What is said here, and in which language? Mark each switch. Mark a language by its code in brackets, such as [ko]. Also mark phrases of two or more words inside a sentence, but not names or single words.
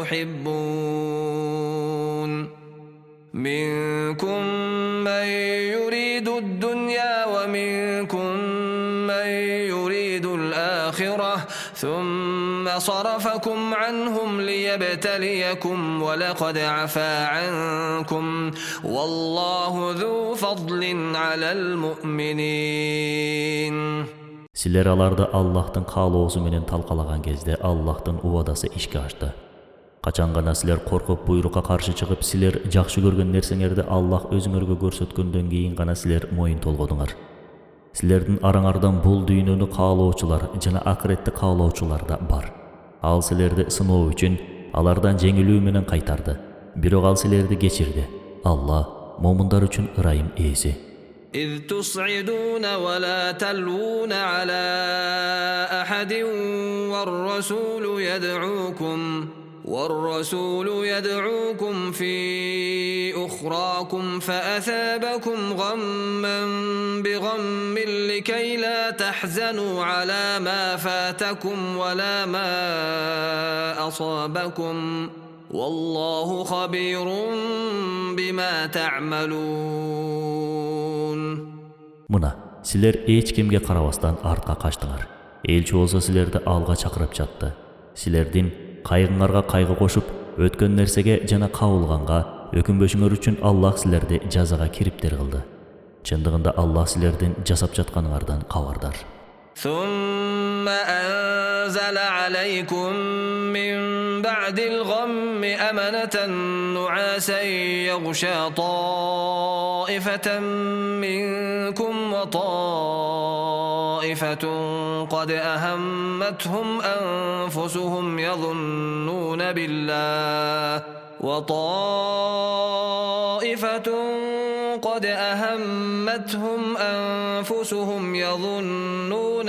[ar] تحبون منكم من يريد الدنيا ومنكم من يريد الآخرة ثم صرفكم عنهم ليبتليكم ولقد عفا عنكم والله ذو فضل على المؤمنين. [ky] Силер аларды Аллахтын каалоосу менен талкалаган кезде Аллахтын убадасы ишке ашты. Качан гана силер коркуп буйрукка каршы чыгып, силер жакшы көргөн нерсеңерди Аллах өзүңөргө көрсөткөндөн кийин гана силер моюн толгодуңар. Силердин араңардан бул дүйнөнү каалоочулар жана акыретти каалоочулар да бар. Ал силерди сыноо үчүн алардан жеңилүү менен кайтарды. Бирок ал силерди кечирди. Алла момундар үчүн ырайым ээси. [ar] إذ تصعدون ولا تلوون على أحد والرسول يدعوكم في أخراكم فأثابكم غما بغم لكي لا تحزنوا على ما فاتكم ولا ما أصابكم والله خبير بما تعملون. [ky] Мына, силер эч кимге карабастан артка качтыңар. Элчи болсо силерди алга чакырып жатты. Силердин кайгыңарга кайгы кошуп, өткөн нерсеге жана кабылганга өкүнбөшүңөр үчүн Аллах силерди жазага кириптер кылды. Чындыгында Аллах силердин жасап жатканыңардан кабардар. [ar] ثم أنزل عليكم من بعد الغم أمنة نعاسا يغشى طائفة منكم وطائفة قد أهمتهم أنفسهم يظنون